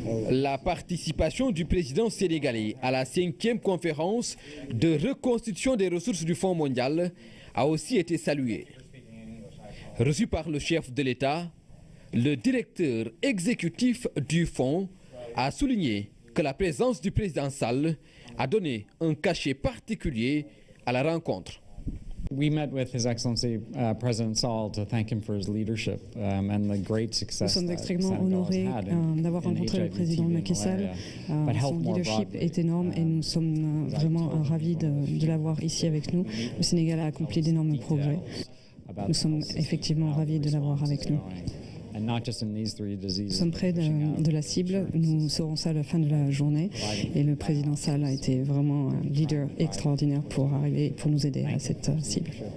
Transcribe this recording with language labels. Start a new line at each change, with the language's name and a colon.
French: La participation du président sénégalais à la 5e conférence de reconstitution des ressources du Fonds mondial a aussi été saluée. Reçu par le chef de l'État, le directeur exécutif du Fonds a souligné que la présence du président Sall a donné un cachet particulier à la rencontre.
English: We met with His Excellency President Sall to thank him for his leadership and the great success.
French: Nous sommes extrêmement honorés d'avoir rencontré le président Macky Sall. Son leadership est énorme et nous sommes vraiment ravis de l'avoir ici avec nous. Le Sénégal a accompli d'énormes progrès. Nous sommes effectivement ravis de l'avoir avec nous. Nous sommes près de la cible, nous saurons ça à la fin de la journée et le président Sall a été vraiment un leader extraordinaire pour arriver, pour nous aider à cette cible.